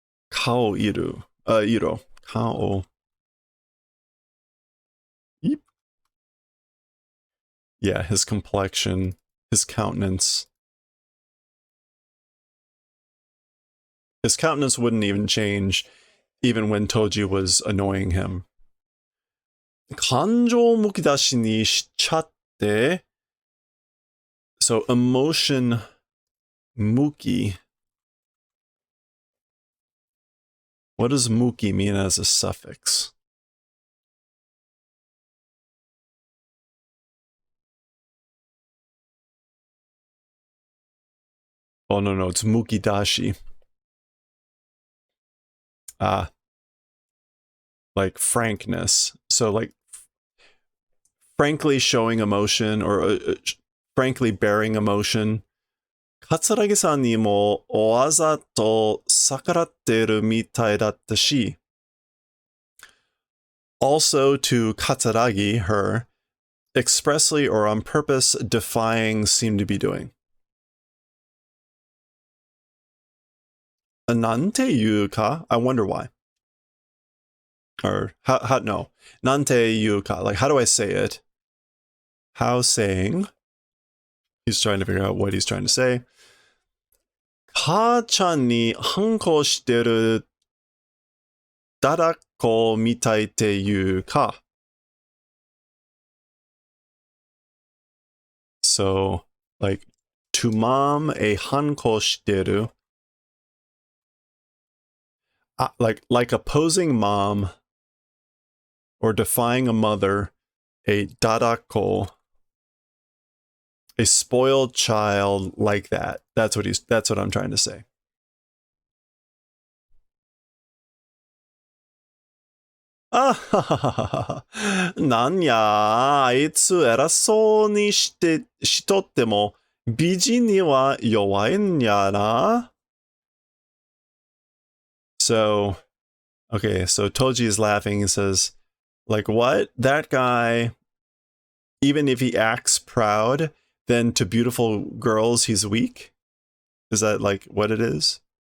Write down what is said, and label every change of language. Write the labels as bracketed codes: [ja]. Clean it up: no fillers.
[ja] Kao iro. Kao. Yep. [en] Yeah, his complexion, his countenance. His countenance wouldn't even change even when Toji was annoying him. [ja] 感情むき出しにしちゃって [en] So emotion muki. What does muki mean as a suffix? Oh, no, it's mukidashi. Like frankness. So, like, frankly showing emotion or frankly bearing emotion. [ja] 桂木さんにもわざと逆らってるみたいだったし。 [en] Also to Katsuragi, her, expressly or on purpose defying seem to be doing. [ja] なんていうか? [en] I wonder why. Or, how, no. [ja] なんていうか? [en] Like, how do I say it? How saying? He's trying to figure out what he's trying to say. [ja] 母ちゃんに反抗してるだだっこみたいっていうか? [en] So, like, to mom a [ja] 反抗してる. [en] Like opposing mom or defying a mother, a dadako, a spoiled child like that. That's what I'm trying to say. [ja] Ah, なんや、あいつ偉そうにしとっても美人には弱いんやな. [en] So, okay, so Toji is laughing and says, like, what? That guy, even if he acts proud, then to beautiful girls, he's weak? Is that like what it is?